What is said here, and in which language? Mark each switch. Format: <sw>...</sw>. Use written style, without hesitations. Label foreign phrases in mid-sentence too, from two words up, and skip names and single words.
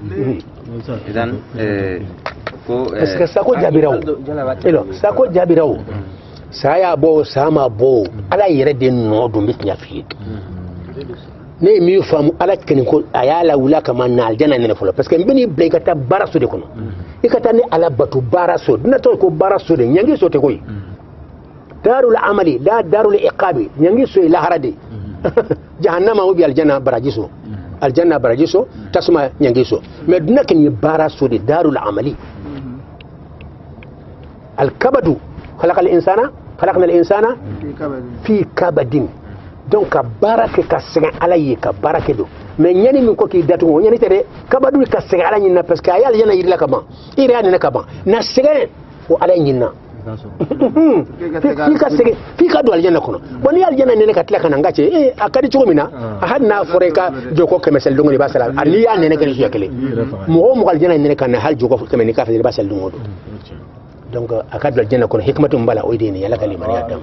<fr>parce que</fr> <bm>sako jaabira o sako jaabira o sa y'a bɔ o sa ma bɔ o ala yɛrɛ de nɔ don bɛ tiɲɛ f'i ye. ne ye min faamu ala kɛnin ko a y'a lawula kama na alijana nɛnɛ fɔlɔ</bm> <fr>parce que</fr> <bm>n bɛ n'i bila i ka taa baaraso de kɔnɔ i ka taa ni ala bato baaraso dunatɔ ye ko baaraso de ɲangi so tɛ koyi</bm> <ar>دار العمل</ar> <bm>la</bm> <ar>دار العقاب</ar> <bm>ɲangi so ye lahara de jahannama</bm> <fr>ou bien</fr> <bm>aljana baraji so aljanna baraji so tasuma ɲangi so mais duna kɛnin ye baaraso de</bm> <ar>دار العمل</ar> <bm>alkabadu</bm> <ar>خلقنا الإنسان في كبد</ar> <bm>donc ka baara kɛ ka sɛgɛn ala ye ka baara kɛ don mais ɲani min ko k'i datugu o ɲani tɛ dɛ kabadu ka sɛgɛn ala ɲinina</bm> <fr>parce que</fr> <bm>a ye alijana yirila ka ban i yɛrɛ y'a nɛnɛ ka ban na sɛgɛn o ala ɲinina f'i ka don alijana kɔnɔ bon n'i ye alijana nɛnɛ ka tila ka na n ka cɛ a ka di cogo min na a hali n'a fɔra i ka jɔkɔ 100 seli don o don i b'a seli n'i y'a nɛnɛ kɛ ni siɲɛ kelen mɔgɔ o mɔgɔ alijana nɛnɛ ka na hali jɔkɔ 100 n'i k'a fɛ i b'a seli don o don donc a ka bila jɛnɛ kɔnɔ hikmatu min b'a la o de ye nin ala ka limaniya dama</bm>